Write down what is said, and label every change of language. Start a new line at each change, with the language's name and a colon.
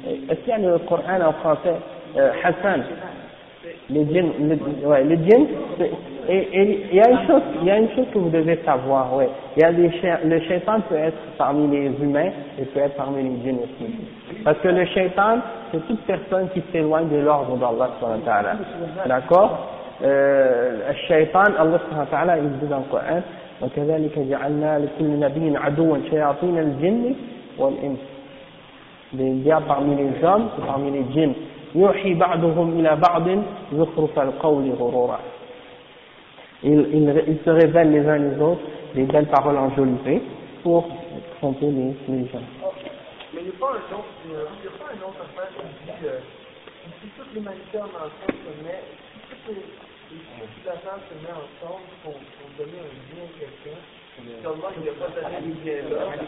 French: Est-ce qu'il y a le Coran en français, Hassan, les djinns, les djinns, et il y a une chose que vous devez savoir, ouais. Il y a le shaitan peut être parmi les humains et peut être parmi les djinns aussi. Parce que le shaitan, c'est toute personne qui s'éloigne de l'ordre d'Allah subhanahu wa ta'ala. D'accord?
Arabic: الشيطان الله سبحانه وتعالى يقول
French: dans le Coran
Arabic: وكذلك جعلنا لكل نبي عدوا شياطين الجن والإنس.
French: Les diables parmi les hommes et parmi les djinns.
Arabic: يوحي بعضهم إلى بعض زخرف القول غرورا.
French: Ils se révèlent les uns les autres des belles paroles enjolivées pour tromper les gens. Mais il n'y a pas un autre affaire qui dit si toute l'humanité en ensemble se met, toute la gens se met ensemble pour donner un bien à quelqu'un, Allah il n'a pas donné le bien là.